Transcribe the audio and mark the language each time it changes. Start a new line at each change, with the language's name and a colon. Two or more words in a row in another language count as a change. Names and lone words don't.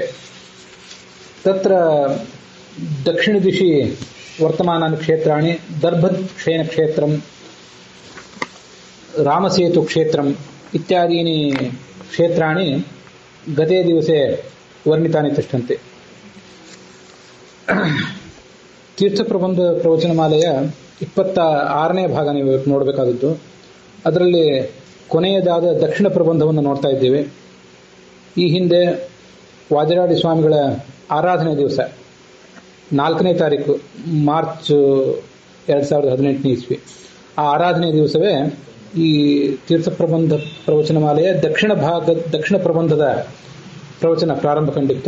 Sanskrit: तत्र दक्षिणदिशि वर्तमानानि क्षेत्राणि दर्भशयनक्षेत्रं, रामसेतुक्षेत्रम् इत्यादीनि क्षेत्राणि गते दिवसे वर्णितानि तिष्ठन्ति.
Kannada: ತೀರ್ಥಪ್ರಬಂಧ ಪ್ರವಚನಮಾಲೆಯ 26ನೇ ಭಾಗ ನೀವು ನೋಡಬೇಕಾದದ್ದು. ಅದರಲ್ಲಿ ಕೊನೆಯದಾದ ದಕ್ಷಿಣ ಪ್ರಬಂಧವನ್ನು ನೋಡ್ತಾ ಇದ್ದೇವೆ. ಈ ಹಿಂದೆ ವಾದಿರಾಡಿ ಸ್ವಾಮಿಗಳ ಆರಾಧನೆ ದಿವಸ 4ನೇ ತಾರೀಕು ಮಾರ್ಚ್ 2018 ಇಸ್ವಿ, ಆ ಆರಾಧನೆ ದಿವಸವೇ ಈ ತೀರ್ಥಪ್ರಬಂಧ ಪ್ರವಚನಮಾಲೆಯ ದಕ್ಷಿಣ ಪ್ರಬಂಧದ ಪ್ರವಚನ ಪ್ರಾರಂಭ ಕಂಡಿತ್ತು.